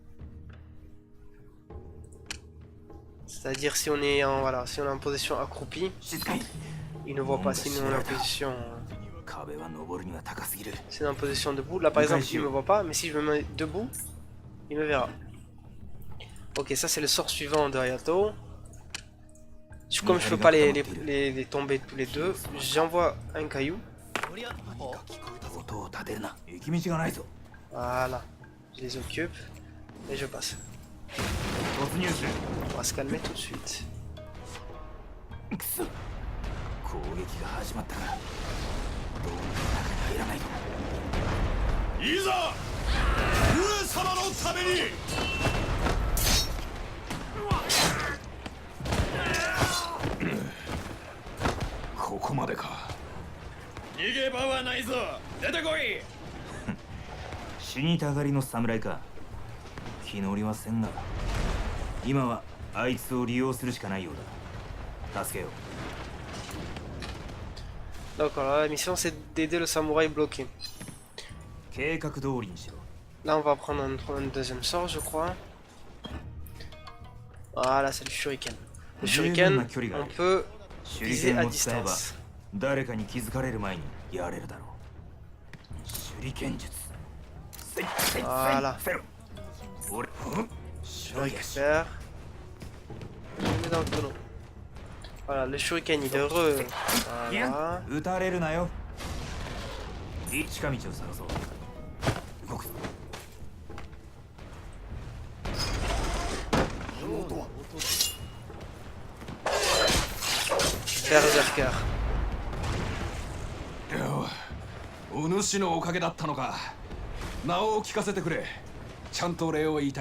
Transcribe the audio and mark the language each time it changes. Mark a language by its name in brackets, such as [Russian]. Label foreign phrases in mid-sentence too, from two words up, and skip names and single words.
[French] C'est-à-dire si on est en voilà, si on est en position accroupie, [Japanese] 静かに [French] ils ne voient pas. Si on est en position, [Japanese] 壁は登るには高すぎる [French] si on est en position debout, là par exemple, il me voit pas, mais si je me mets debout, il me verra. Ok, ça c'est le sort suivant de Hayato. Comme je peux pas les tomber tous les deux, j'envoie un caillou. [Japanese] 音を立てるな行き道がないぞ [French] Voilà, je les occupe et je passe. [Japanese] 突入する [French] On va se calmer tout de suite. [Japanese] くそ攻撃が始まったからどうにも中に入らないといざ上様のためにここまでか逃げ場はないぞ出てこい死にたがりの侍か気乗りはせんが今はあいつを利用するしかないようだ助けよう [French] Donc alors, la mission c'est d'aider le samouraï bloqué. [Japanese] 計画通りにしろ [French] Là on va prendre un deuxième sort je crois. Voilà, c'est le shuriken. Le shuriken, on peut [Japanese] 手裏 [French] viser [Japanese] 剣 [French] à [Japanese] を使えば [French] distance. [Japanese] 誰かに気づかれる前にやれるだろう手裏剣術せいせい [French] voilà [Japanese] せろ俺 [French] Je récupère. Je le mets dans le tonneau. Voilà, le shuriken il est heureux. Voilà. [Japanese] 撃たれるなよ近道を探そう動くぞ [French] Berserker. [Japanese] お主のおかげだったのか名を聞かせてくれちゃんと礼を言いたい